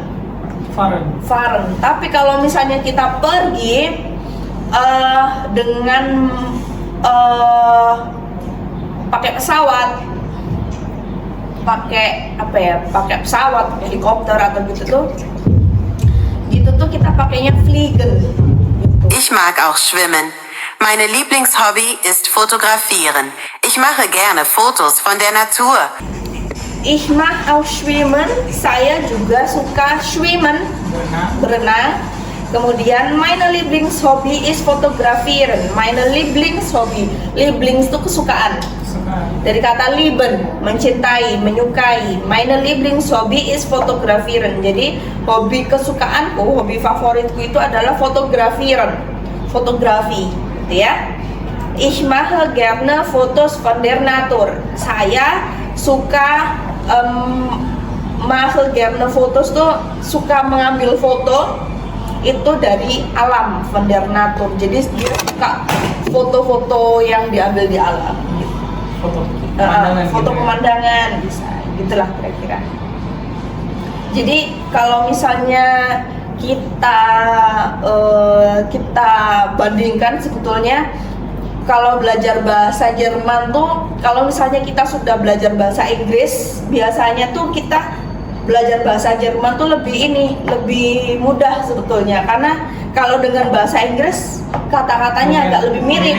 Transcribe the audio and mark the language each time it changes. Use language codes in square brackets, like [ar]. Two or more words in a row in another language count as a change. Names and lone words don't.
[id] Tapi kalau misalnya kita pergi dengan pakai pesawat, pakai pesawat, helikopter atau gitu tuh kita pakainya fliegen gitu. [de] Ich mag auch schwimmen. Meine Lieblingshobby ist fotografieren. Ich mache gerne Fotos von der Natur. Ich mag auch schwimmen. [id] Saya juga suka schwimmen, berenang. Kemudian [de] meine Lieblingshobby ist fotografieren. Meine Lieblingshobby. [id] Lieblings itu kesukaan. Dari kata lieben, mencintai, menyukai. [de] Meine Lieblingshobby ist fotografieren. [id] Jadi hobi kesukaanku, hobi favoritku itu adalah fotografieren, fotografi, gitu ya. [de] Ich mache gerne Fotos von der Natur. [id] Saya suka [de] mache gerne Fotos [id] tuh suka mengambil foto itu dari alam, [de] von der Natur. [id] Jadi dia suka foto-foto yang diambil di alam. Foto pemandangan. Foto gitu ya. pemandangan bisa, gitulah kira-kira. Jadi kalau misalnya kita bandingkan sebetulnya kalau belajar bahasa Jerman tuh, kalau misalnya kita sudah belajar bahasa Inggris, biasanya tuh kita belajar bahasa Jerman tuh lebih mudah sebetulnya, karena kalau dengan bahasa Inggris kata-katanya agak lebih mirip